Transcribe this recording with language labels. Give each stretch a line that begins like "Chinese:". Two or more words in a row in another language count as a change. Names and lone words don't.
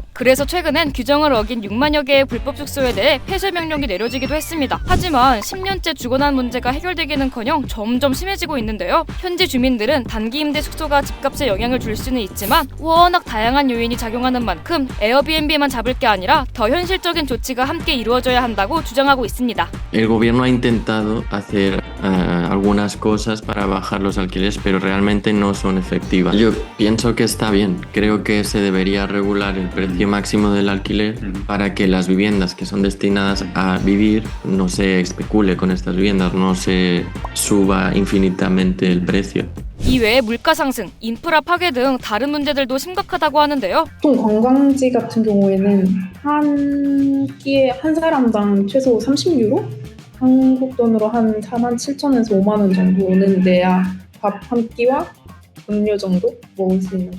Korean: 그래서 최근엔 규정을 어긴 6만여 개의 불법 숙소에 대해 폐쇄 명령이 내려지기도 했습니다. 하지만 10년째 죽어난 문제가 해결되기는커녕 점점 심해지고 있는데요. 현지 주민들은 단기 임대 숙소가 집값에 영향을 줄 수는 있지만 워낙 다양한 요인이 작용하는 만큼 에어비앤비만 잡을 게 아니라 더 현실적인 조치가 함께 이루어져야 한다고 주장하고 있습니다.
Spanish: El gobierno ha intentado hacer algunas cosas para bajar los alquileres, pero realmente no son efectivas. Yo pienso que está bien. Creo que se debería regular el precio máximo del alquiler para que las viviendas que son destinadas a vivir no se especule con estas viviendas, no se suba infinitamente el precio.
Korean: 이외에 물가 상승, 인프라 파괴 등 다른 문제들도 심각하다고 하는데요. 보통 관광지 같은 경우에는 한 끼에 한 사람당 최소 30유로? 한국 돈으로 한 47,000원에서 5만 원 정도는 내야 밥 한 끼와 음료 정도 먹을 수 있는 것.